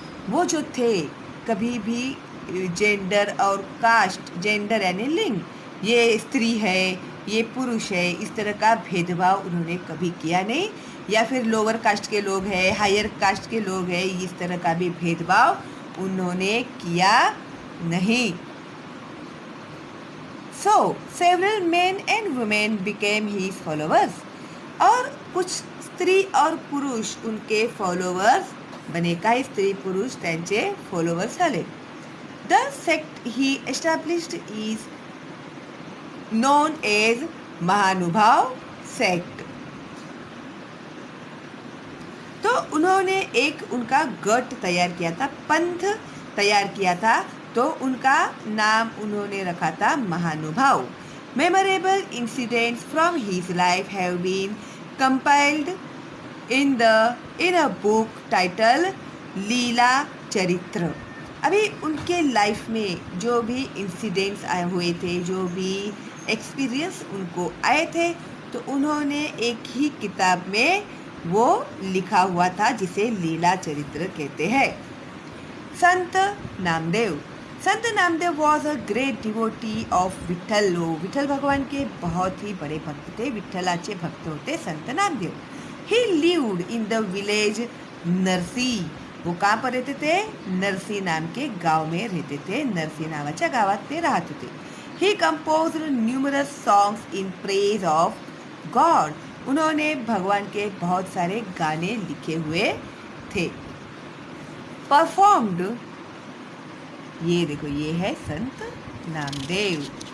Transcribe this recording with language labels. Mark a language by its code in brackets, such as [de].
[hi] वो जो थे कभी भी जेंडर और कास्ट, जेंडर यानी लिंग, ये स्त्री है, ये पुरुष है, इस तरह का भेदभाव उन्होंने कभी किया नहीं। या फिर लोअर कास्ट के लोग हैं, हायर कास्ट के लोग हैं, इस तरह का भी भेदभाव उन्होंने किया नहीं। [en] So several men and women became his followers. [hi] और कुछ स्त्री और पुरुष उनके फॉलोवर्स बने। [mr] काही स्त्री पुरुष त्यांचे फॉलोवर्स झाले। [en] The sect he established is known as Mahanubhav sect. [hi] तो उन्होंने एक उनका गट तैयार किया था, पंथ तैयार किया था, तो उनका नाम उन्होंने रखा था महानुभाव। [en] Memorable incidents from his life have been compiled in a book title Leela Charitra. [hi] अभी उनके लाइफ में जो भी इंसिडेंट्स आए हुए थे, जो भी एक्सपीरियंस उनको आए थे, तो उन्होंने एक ही किताब में वो लिखा हुआ था, जिसे लीला चरित्र कहते हैं। [en] Sant Namdev. Sant Namdev was a great devotee of Vitthal. [hi] Vitthal भगवान के बहुत ही बड़े भक्त थे, [mr] विठ्ठलाचे भक्त होते संत नामदेव। [en] He lived in the village Narsi. [hi] वो कहाँ पर रहते थे? नरसी नाम के गांव में रहते थे। [mr] नरसी नावाच्या गावात ते राहत होते। [en] He composed numerous songs in praise of God. [hi] उन्होंने भगवान के बहुत सारे गाने लिखे हुए थे। परफॉर्म्ड, ये देखो, ये है संत नामदेव।